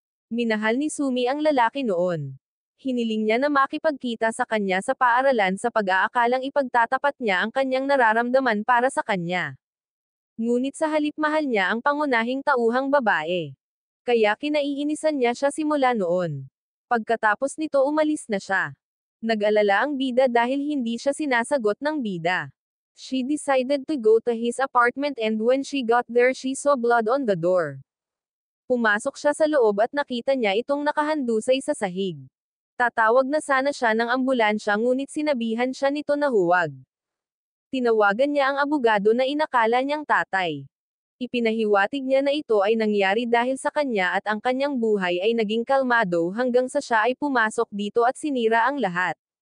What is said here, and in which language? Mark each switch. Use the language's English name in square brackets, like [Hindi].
[Filipino] Minahal ni Sumi ang lalaki noon. Hiniling niya na makipagkita sa kanya sa paaralan sa pag-aakalang ipagtatapat niya ang kanyang nararamdaman para sa kanya. Ngunit sa halip mahal niya ang pangunahing tauhang babae. Kaya kinaiinisan niya siya simula noon. Pagkatapos nito umalis na siya. Nag-alala ang bida dahil hindi siya sinasagot ng bida. [English] She decided to go to his apartment and when she got there she saw blood on the door. [Filipino] Pumasok siya sa loob at nakita niya itong nakahandusay sa sahig. Tatawag na sana siya ng ambulansya ngunit sinabihan siya nito na huwag. Tinawagan niya ang abogado na inakala niyang tatay. Ipinahiwatig niya na ito ay nangyari dahil sa kanya at ang kanyang buhay ay naging kalmado hanggang sa siya ay pumasok dito at sinira ang lahat.